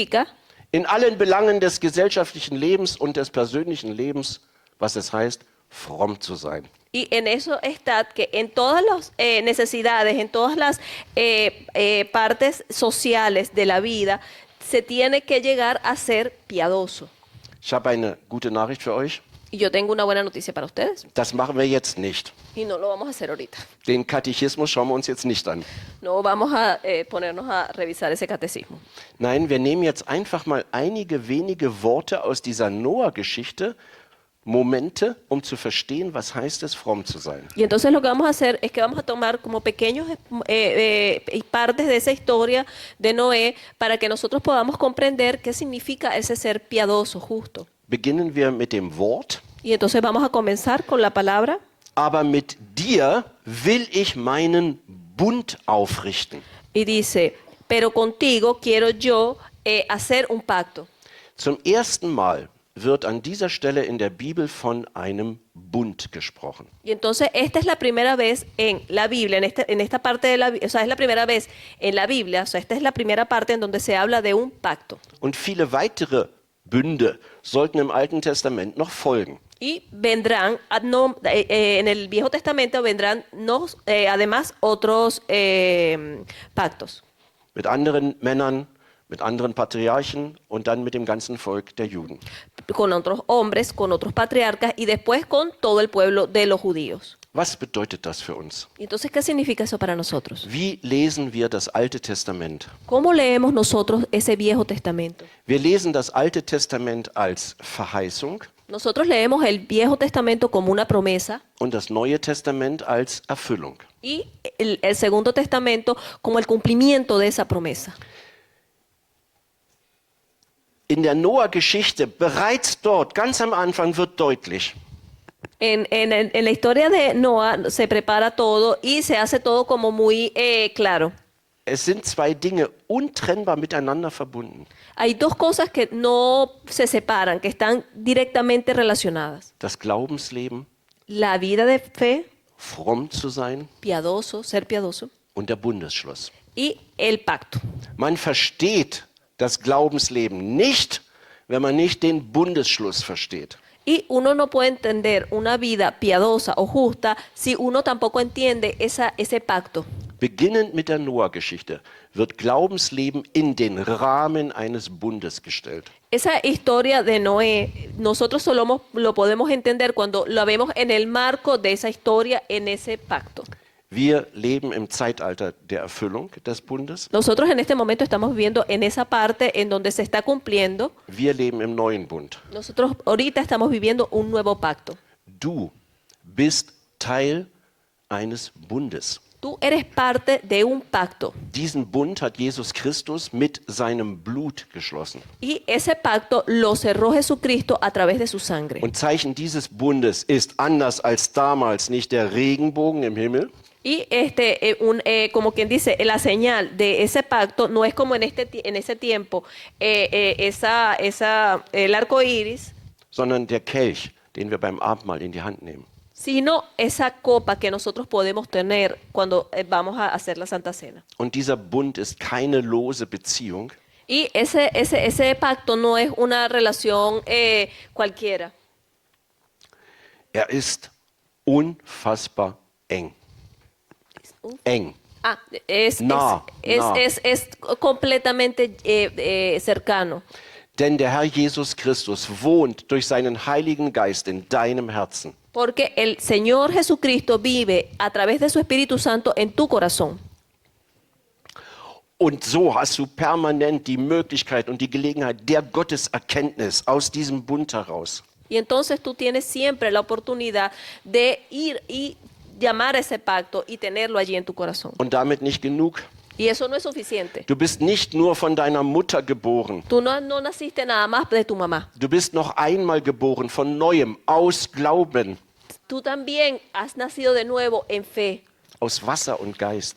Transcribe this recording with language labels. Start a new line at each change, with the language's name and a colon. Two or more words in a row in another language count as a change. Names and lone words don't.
German: in allen Belangen des gesellschaftlichen Lebens und des persönlichen Lebens was es heißt, fromm zu sein.
Spanish: Y en eso está que en todas las necesidades, en todas las partes sociales de la vida, se tiene que llegar a ser piadoso.
German: Ich habe eine gute Nachricht für euch.
Spanish: Y yo tengo una buena noticia para ustedes.
German: Das machen wir jetzt nicht.
Spanish: Y no lo vamos a hacer ahorita.
German: Den Katechismus schauen wir uns jetzt nicht an.
Spanish: No vamos a ponernos a revisar ese catecismo.
German: Nein, wir nehmen jetzt einfach mal einige wenige Worte aus dieser Noah-Geschichte, Momente, um zu verstehen, was heißt es, fromm zu sein.
Spanish: Y entonces lo que vamos a hacer es que vamos a tomar como pequeños partes de esa historia de Noé para que nosotros podamos comprender qué significa ese ser piadoso, justo.
German: Beginnen wir mit dem Wort.
Spanish: Y entonces vamos a comenzar con la palabra.
German: Aber mit dir will ich meinen Bund aufrichten.
Spanish: Y dice, pero contigo quiero yo hacer un pacto.
German: Zum ersten Mal wird an dieser Stelle in der Bibel von einem Bund gesprochen.
Spanish: Y entonces esta es la primera vez en la Biblia, en esta parte de la Biblia, o sea, es la primera vez en la Biblia, o sea, esta es la primera parte en donde se habla de un pacto.
German: Und viele weitere Bünde sollten im Alten Testament noch folgen.
Spanish: Y vendrán, en el Viejo Testamento vendrán además otros pactos.
German: Mit anderen Männern, mit anderen Patriarchen und dann mit dem ganzen Volk der Juden.
Spanish: Con otros hombres, con otros patriarcas y después con todo el pueblo de los judíos.
German: Was bedeutet das für uns?
Spanish: Entonces, ¿qué significa eso para nosotros?
German: Wie lesen wir das Alte Testament?
Spanish: ¿Cómo leemos nosotros ese Viejo Testamento?
German: Wir lesen das Alte Testament als Verheißung
Spanish: Nosotros leemos el Viejo Testamento como una promesa
German: und das Neue Testament als Erfüllung.
Spanish: y el Segundo Testamento como el cumplimiento de esa promesa.
German: In der Noah-Geschichte, bereits dort, ganz am Anfang, wird deutlich,
Spanish: En la historia de Noah se prepara todo y se hace todo como muy claro.
German: es sind zwei Dinge untrennbar miteinander verbunden.
Spanish: Hay dos cosas que no se separan, que están directamente relacionadas.
German: Das Glaubensleben,
Spanish: La vida de fe,
German: fromm zu sein
Spanish: piadoso, ser piadoso,
German: und der Bundesschluss.
Spanish: y el pacto.
German: Man versteht das Glaubensleben nicht, wenn man nicht den Bundesschluss versteht.
Spanish: Y uno no puede entender una vida piadosa o justa si uno tampoco entiende ese pacto.
German: Beginnend mit der Noah-Geschichte wird Glaubensleben in den Rahmen eines Bundes gestellt.
Spanish: Esa historia de Noé, nosotros solo lo podemos entender cuando lo vemos en el marco de esa historia, en ese pacto.
German: Wir leben im Zeitalter der Erfüllung des Bundes.
Spanish: Nosotros en este momento estamos viviendo en esa parte en donde se está cumpliendo.
German: Wir leben im neuen Bund.
Spanish: Nosotros ahorita estamos viviendo un nuevo pacto.
German: Du bist Teil eines Bundes.
Spanish: Tú eres parte de un pacto.
German: Diesen Bund hat Jesus Christus mit seinem Blut geschlossen.
Spanish: Y ese pacto lo cerró Jesucristo a través de su sangre.
German: Und Zeichen dieses Bundes ist anders als damals nicht der Regenbogen im Himmel,
Spanish: Y como quien dice, la señal de ese pacto no es como en ese tiempo el arco iris,
German: sondern der Kelch, den wir beim Abendmahl in die Hand nehmen.
Spanish: sino esa copa que nosotros podemos tener cuando vamos a hacer la Santa Cena.
German: Und dieser Bund ist keine lose Beziehung,
Spanish: Y ese pacto no es una relación cualquiera.
German: er ist unfassbar eng. Eng.
Spanish: Es completamente cercano.
German: Denn der Herr Jesus Christus wohnt durch seinen Heiligen Geist in deinem Herzen.
Spanish: Porque el Señor Jesucristo vive a través de su Espíritu Santo en tu corazón.
German: Und so hast du permanent die Möglichkeit und die Gelegenheit der Gotteserkenntnis aus diesem Bund heraus.
Spanish: Y entonces tú tienes siempre la oportunidad de ir y llamar a ese pacto y tenerlo allí en tu corazón.
German: Und damit nicht genug.
Spanish: Y eso no es suficiente.
German: Du bist nicht nur von deiner Mutter geboren.
Spanish: Tú no naciste nada más de tu mamá.
German: Du bist noch einmal geboren von Neuem, aus Glauben,
Spanish: Tú también has nacido de nuevo en fe,
German: aus Wasser und Geist.